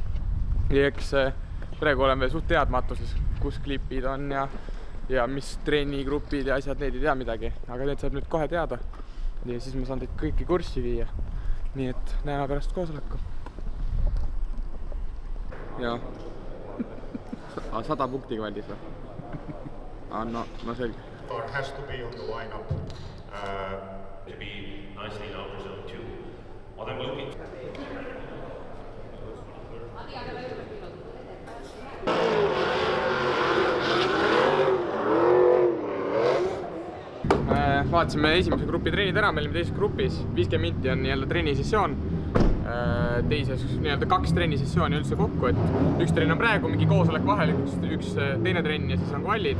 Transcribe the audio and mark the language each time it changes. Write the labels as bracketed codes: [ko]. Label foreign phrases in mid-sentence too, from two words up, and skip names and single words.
[et] Ja eks praegu oleme suht teadmatuses, kus klipid on ja mis trennigrupid ja asjad, need ei tea midagi. Aga need saab nüüd kohe teada. Ja siis ma saan teid kõiki kurssi viia. Nii et näeme pärast koosoleku. Ja 100 punkti kvallis või? No selge. [en] Has to be on the lineup. To be nicely in outer zone 2. What I'm looking [et] Vaatasime esimese grupi treenid ära, me olime teises grupis, 50 minti on nii-öelda trennisessioon. Teises nii-öelda 2 trennisessiooni üldse kokku, et üks trenn on praegu mingi koosolek vahel, üks teine trenn ja siis on kvallid.